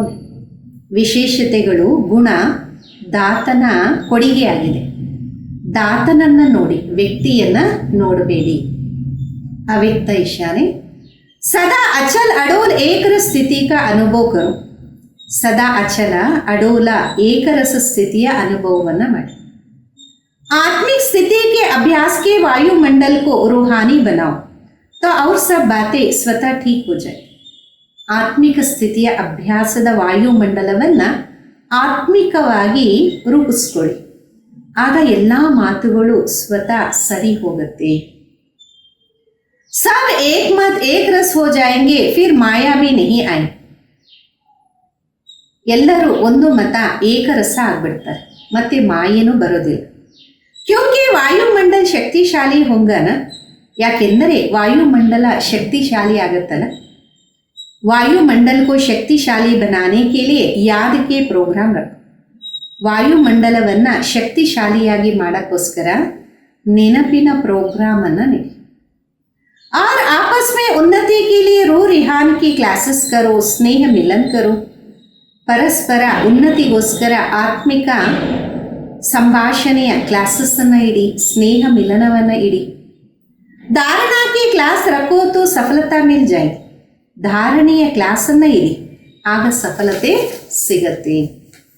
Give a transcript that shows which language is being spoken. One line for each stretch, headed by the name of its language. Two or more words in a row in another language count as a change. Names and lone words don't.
Kannada: ವಿಶೇಷತೆಗಳು ಗುಣ ದಾತನ ಕೊಡುಗೆಯಾಗಿದೆ. ದಾತನನ್ನು ನೋಡಿ, ವ್ಯಕ್ತಿಯನ್ನ ನೋಡಬೇಡಿ.
Hindi: अव्यक्त इशाने. सदा अचल अडोल एकर स्थिति का अनुभव करु.
Kannada: ಸದಾ ಅಚಲ ಅಡೋಲ ಏಕರಸ ಸ್ಥಿತಿಯ ಅನುಭವವನ್ನು ಮಾಡಿ.
Hindi: आत्मिक स्थिति के अभ्यास के वायुमंडल को रूहानी बनाओ तो और सब बातें स्वतः ठीक हो जाए.
Kannada: ಆತ್ಮಿಕ ಸ್ಥಿತಿಯ ಅಭ್ಯಾಸದ ವಾಯುಮಂಡಲವನ್ನು ಆತ್ಮಿಕವಾಗಿ ರೂಪಿಸ್ಕೊಳ್ಳಿ, ಆಗ ಎಲ್ಲ ಮಾತುಗಳು ಸ್ವತಃ ಸರಿ ಹೋಗುತ್ತೆ.
Hindi: सब एक मत एक रस हो जाएंगे फिर माया भी नहीं आए.
Kannada: ಎಲ್ಲರೂ ಒಂದು ಮತ ಏಕರಸ ಆಗ್ಬಿಡ್ತಾರೆ, ಮತ್ತೆ ಮಾಯೇನೂ ಬರೋದಿಲ್ಲ.
Hindi: क्योंकि वायुमंडल शक्तिशाली होगन,
Kannada: ಯಾಕೆಂದರೆ ವಾಯುಮಂಡಲ ಶಕ್ತಿಶಾಲಿ ಆಗತ್ತಲ್ಲ.
Hindi: वायुमंडल को शक्तिशाली बनाने के लिए याद के प्रोग्राम रखो.
Kannada: ವಾಯುಮಂಡಲವನ್ನು ಶಕ್ತಿಶಾಲಿಯಾಗಿ ಮಾಡೋಕ್ಕೋಸ್ಕರ ನೆನಪಿನ ಪ್ರೋಗ್ರಾಮ್ ಅನ್ನು ನೀಡಿ.
Hindi: और आपस में उन्नति के लिए रो रिहान की क्लासेस करो, स्नेह मिलन करो.
Kannada: ಪರಸ್ಪರ ಉನ್ನತಿಗೋಸ್ಕರ ಆತ್ಮಿಕ ಸಂಭಾಷಣೆಯ ಕ್ಲಾಸಸ್ಸನ್ನು ಇಡಿ, ಸ್ನೇಹ ಮಿಲನವನ್ನು ಇಡಿ.
Hindi: धारणा कि क्लास रखो तो सफलता मिल जाय.
Kannada: ಧಾರಣೆಯ ಕ್ಲಾಸನ್ನು ಇಡಿ, ಆಗ ಸಫಲತೆ ಸಿಗತ್ತೆ.